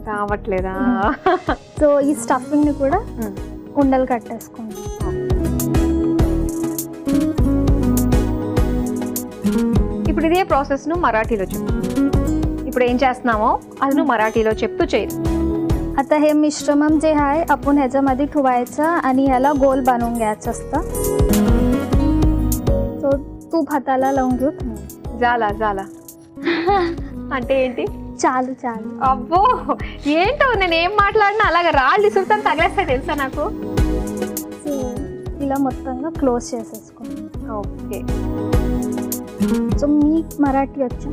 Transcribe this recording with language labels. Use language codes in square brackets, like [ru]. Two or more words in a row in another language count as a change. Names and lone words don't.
[te] రావట్లేదా? సో ఈ స్టఫింగ్ ని కూడా ఉండలు కట్టేసుకుంటాం. ఇప్పుడు ఇదే ప్రాసెస్ ను మరాఠీలో చెప్పు. ఇప్పుడు ఏం చేస్తున్నామో అది నువ్వు మరాఠీలో చెప్తూ చేయి. [mr] आता हे मिश्रमम जे आहे आपण ह्याच्यामध्ये ठेवायचं आणि ह्याला गोल बनवून घ्यायचं असतं. సో तूप हाताला लावून घेऊ. जाला जाला [te] అంటే ఏంటి? చాలు చాలు. అబ్బో ఏంటో నేను ఏం మాట్లాడినా అలాగే రాళ్ళు ఇసురుతాను తగిలేస్తాయి తెలుసా నాకు. సో ఇలా మొత్తంగా క్లోజ్ చేసేసుకోండి. ఓకే, సో మీకు మరాఠీ వచ్చా?